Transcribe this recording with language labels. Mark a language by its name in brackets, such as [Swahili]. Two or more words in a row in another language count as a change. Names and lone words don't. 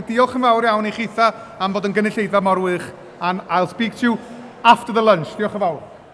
[Welsh] Diolch yn fawr iawn i chitha am fod yn gynulleidfa mor wych, [English] and I'll speak to you after the lunch. [Welsh] Diolch yn fawr.